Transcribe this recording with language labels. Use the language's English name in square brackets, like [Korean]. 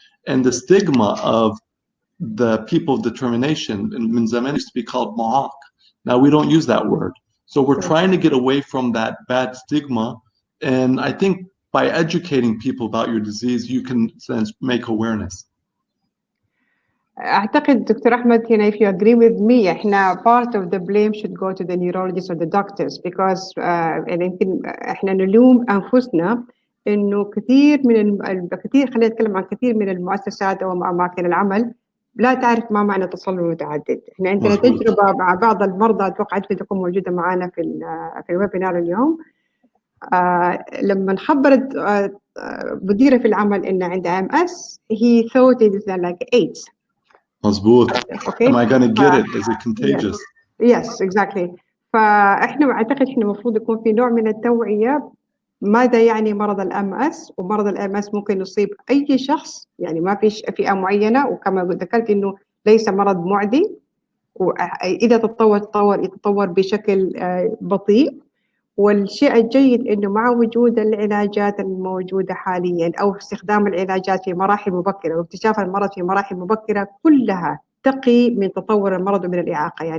[English] And the stigma of the People of Determination in Min Zaman used to be called Ma'aq. Now we don't use that word. So we're trying to get away from that bad stigma. And I think by educating people about your disease, you can make awareness. [Arabic] أعتقد دكتور أحمد هنا [English] if you agree with me [Arabic] إحنا [English] part of the blame should go to the neurologists or the doctors [Arabic] because يعني يمكن إحنا نلوم أنفسنا إنه كثير من خلينا نتكلم عن كثير من المؤسسات أو أماكن العمل لا تعرف ما معنى تصلب متعدد. إحنا عندنا تجربة مع بعض المرضى أتوقع تكون موجودة معنا في الويبينار اليوم. لما خبرت مديرة في العمل إن عندها MS [English] he thought it is like AIDS. [Arabic] مظبوط. [English] Okay. Am I going to get it? Is it contagious? Yes, exactly. [Arabic] فإحنا أعتقد إحنا المفروض يكون في نوع من التوعية ماذا يعني مرض MS ومرض MS ممكن يصيب أي شخص يعني ما فيش فئة معينة وكما ذكرت إنه ليس مرض معدي وإذا يتطور بشكل بطيء والشيء الجيد إنه مع وجود العلاجات الموجودة حالياً أو استخدام العلاجات في مراحل مبكرة واكتشاف المرض في مراحل مبكرة كلها تقي من تطور المرض ومن الإعاقة.